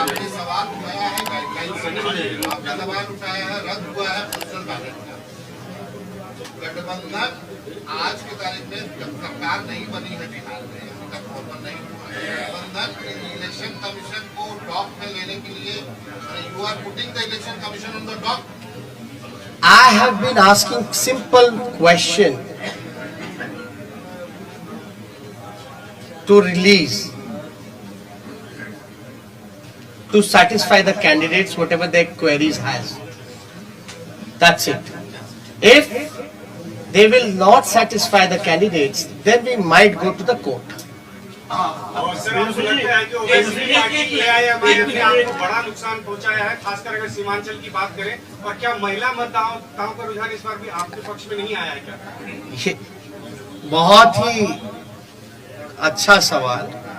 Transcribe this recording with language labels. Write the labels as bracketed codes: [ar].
[hi] सवाल उठाया है, गाइडलाइन आपका सवाल उठाया है, रद्द हुआ है पोस्टल बैलेट का। गठबंधन आज की तारीख में जब सरकार नहीं बनी है बिहार में, अभी तक फॉर्मल नहीं हुआ है, गठबंधन इलेक्शन कमीशन को डॉक में लेने के लिए, [en] You are putting the election commission on the dock. I have been asking simple question to release, to satisfy the candidates whatever their queries has. That's it. If they will not satisfy the candidates, then we might go to the court. [hi] और sir, आपको लगता है कि Owaisi party ले आए हैं, आपको बड़ा नुकसान पहुंचाया है, खासकर अगर सीमांचल की बात करें? और क्या महिला मतदाताओं का रुझान इस बार भी आपके पक्ष में नहीं आया है क्या? ये बहुत ही अच्छा सवाल।